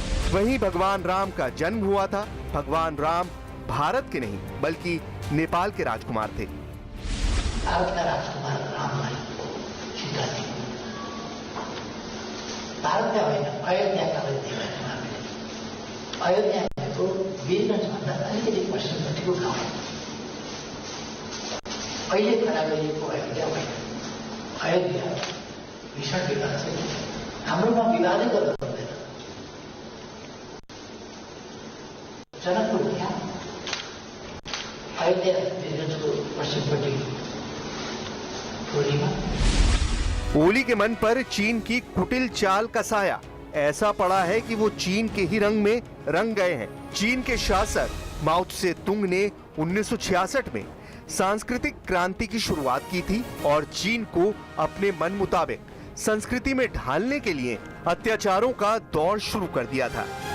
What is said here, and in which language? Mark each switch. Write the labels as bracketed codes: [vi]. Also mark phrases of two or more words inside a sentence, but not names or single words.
[hi] वहीं भगवान राम का जन्म हुआ था। भगवान राम भारत के नहीं बल्कि नेपाल के राजकुमार थे। भारत का राजकुमार राम है, सीता जी भारत का होइन, अयोध्या का राजकुमार। [ne] अयोध्या भनेको बीरगंज भन्दा अलिकति पश्चिमपट्टिको गाउँ हो। अहिले खडा गरिएको अयोध्या होइन। अयोध्या भीषण विवाद छ। हाम्रोमा विवादै गर्नु पर्दैन। जनकपुर क्या अयोध्या बीरगंजको पश्चिमपट्टि टोलीमा। [hi] ओली के मन पर चीन की कुटिल चाल का साया ऐसा पड़ा है कि वो चीन के ही रंग में रंग गए हैं। चीन के शासक माओ त्से तुंग ने 1966 में सांस्कृतिक क्रांति की शुरुआत की थी और चीन को अपने मन मुताबिक संस्कृति में ढालने के लिए अत्याचारों का दौर शुरू कर दिया था।